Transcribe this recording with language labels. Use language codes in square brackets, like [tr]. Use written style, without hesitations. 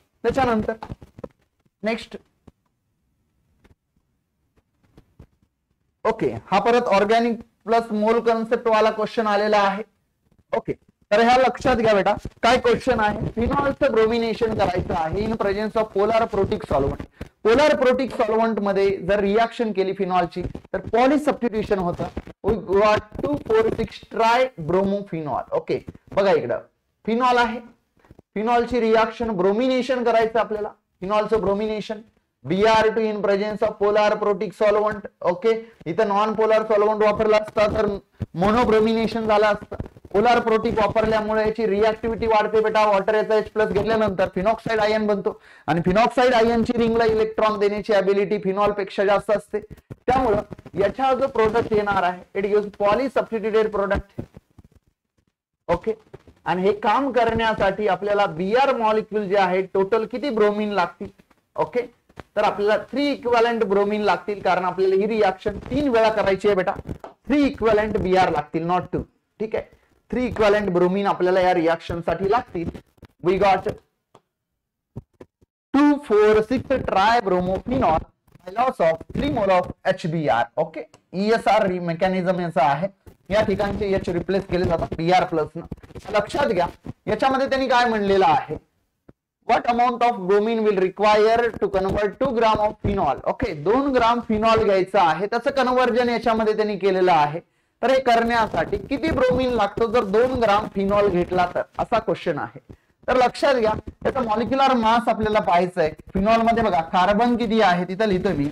[mr] त्याच्यानंतर next, okay, हा परत ऑर्गॅनिक प्लस मोल कन्सेप्ट वाला क्वेश्चन आलेला आहे. ओके, तर ह्या लक्षात घ्या बेटा. काय क्वेश्चन आहे, फिनॉलचं ब्रोमिनेशन करायचं आहे in presence of polar protic solvent. Polar protic solvent मध्ये जर रिएक्शन केली फिनॉलची तर पॉली सबस्टिट्यूशन होतं. [en] We got 2,4,6 tribromophenol. [mr] Okay, बघा इकडं फिनॉल आहे, फिनॉलची रिएक्शन ब्रोमिनेशन करायचं आपल्याला. फिनॉलचं bromination Br2 in presence of polar protic solvent. Okay, इथं नॉन पोलार सॉल्व्हंट वापरला असता तर मोनोब्रोमिनेशन झालं असतं. पोलार प्रोटिक वापरल्यामुळे याची रिएक्टिव्हिटी वाढते बेटा. वॉटर H+ घेतल्यानंतर फिनॉक्साइड आयन बनतो आणि फिनॉक्साइड आयनची रिंगला इलेक्ट्रॉन देण्याची ॲबिलिटी फिनॉल पेक्षा जास्त असते. त्यामुळं याचा जो प्रोडक्ट येणार आहे [en] It gives poly substituted product. [mr] Okay, आणि हे काम करण्यासाठी आपल्याला Br मॉलिक्यूल जे आहे टोटल किती ब्रोमीन लागतील. ओके, तर आपल्याला 3 इक्विव्हॅलंट ब्रोमीन लागतील कारण आपल्याला ही रिएक्शन 3 वेळा करायची आहे बेटा. 3 इक्विव्हॅलंट Br लागतील, नॉट 2. ठीक आहे, 3 इक्विव्हॅलंट ब्रोमीन आपल्याला या रिएक्शन साठी लागतील. [en] We got 2,4,6 tribromophenol by loss of 3 mole of HBr. [mr] Okay, ESR mechanism याचा आहे. या ठिकाणचे H रिप्लेस केले जातात Br+ न. लक्षात घ्या याच्यामध्ये त्यांनी काय म्हणलेलं आहे, [en] what amount of bromine will require to convert 2 gram of phenol. [mr] Okay, 2 gram phenol घ्यायचं आहे, त्याचं कन्व्हर्जन याच्यामध्ये त्यांनी केलेलं आहे. तर हे करण्यासाठी किती ब्रोमीन लागतो जर 2 ग्राम फिनॉल घेतला तर, असा क्वेश्चन आहे. तर लक्षात घ्या याचा मॉलिक्युलर मास आपल्याला पाहायचं आहे. फिनॉल मध्ये बघा कार्बन किती आहे तिथं लिहितोय मी.